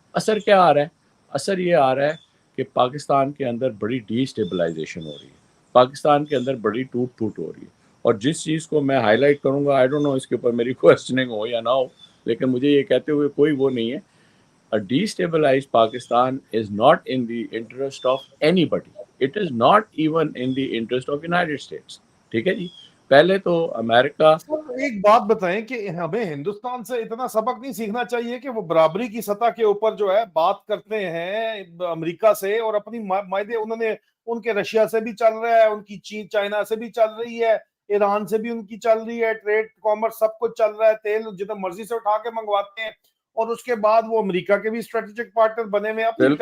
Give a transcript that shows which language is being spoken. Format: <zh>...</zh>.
<ur>اثر کیا آ رہا ہے؟ اثر یہ آ رہا ہے کہ پاکستان کے اندر بڑی ڈی اسٹیبلائزیشن ہو رہی ہے, پاکستان کے اندر بڑی ٹوٹ پھوٹ ہو رہی ہے. اور جس چیز کو میں ہائی لائٹ کروں گا,</ur> <en>I don't know</en> <ur>اس کے اوپر میری کوشچننگ ہو یا نہ ہو, لیکن مجھے یہ کہتے ہوئے کوئی وہ نہیں ہے,</ur> <en>a destabilized Pakistan is not in the interest of anybody. It is not even in the interest of United States.</en> <ur>ٹھیک ہے جی. پہلے تو امریکہ, ایک بات بتائیں کہ ہمیں ہندوستان سے اتنا سبق نہیں سیکھنا چاہیے کہ وہ برابری کی سطح کے اوپر جو ہے بات کرتے ہیں امریکہ سے, اور اپنی معاہدے انہوں نے ان کے رشیا سے بھی چل رہا ہے, ان کی چین چائنا سے بھی چل رہی ہے, ایران سے بھی ان کی چل رہی ہے, ٹریڈ کامرس سب کچھ چل رہا ہے, تیل جتنا مرضی سے اٹھا کے منگواتے ہیں, اور اس کے بعد وہ امریکہ کے بھی اسٹریٹجک پارٹنر بنے ہوئے, اپنی</ur>